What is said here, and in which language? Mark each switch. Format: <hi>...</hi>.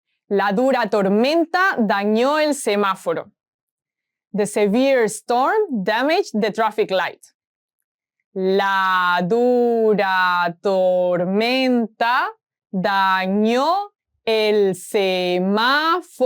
<es>La dura tormenta dañó el semáforo.</es> <en>The severe storm damaged the traffic light.</en> <es>La dura tormenta dañó el semáforo.</es>